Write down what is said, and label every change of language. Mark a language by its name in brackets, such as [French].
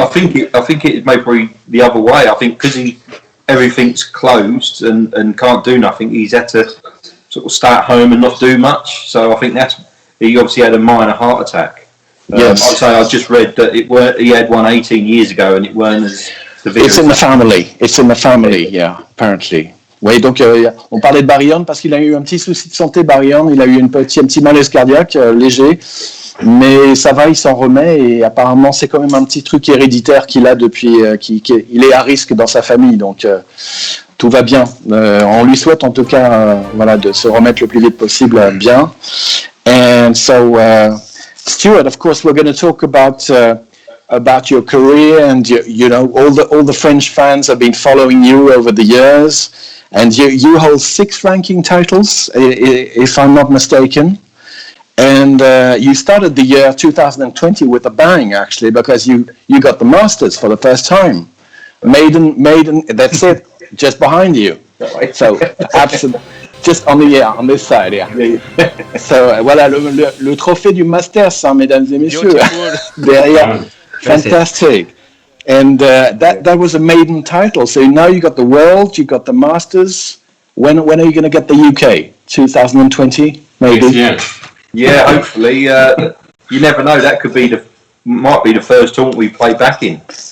[English] I think it may be the other way. I think because everything's closed and can't do nothing, he's had to sort of stay at home and not do much. So I think he obviously had a minor heart attack. Yes. I'd say I just read that he had one 18 years ago, and it weren't as severe. It's in the family, yeah, apparently. [French] Oui, donc on parlait de Barry Hearn parce qu'il a eu un petit souci de santé. Barry Hearn, il a eu un petit malaise cardiaque léger, mais ça va, il s'en remet, et apparemment c'est quand même un petit truc héréditaire qu'il a depuis il est à risque dans sa famille, donc tout va bien. On lui souhaite en tout cas de se remettre le plus vite possible bien. [English] And so Stuart, of course, we're going to talk about your career, and you know all the French fans have been following you over the years, and you hold 6 ranking titles, if I'm not mistaken. And you started the year 2020 with a bang, actually, because you got the Masters for the first time. Maiden, that's it, just behind you. So, absolutely, just on this side, yeah. [French] So, voilà, le trophée du Masters, hein, mesdames et messieurs. [English] Derrière, fantastic. And that was a maiden title. So now you got the World, you got the Masters. When are you going to get the UK? 2020, maybe? Yeah, hopefully. You never know. That might be the first tournament we play back in.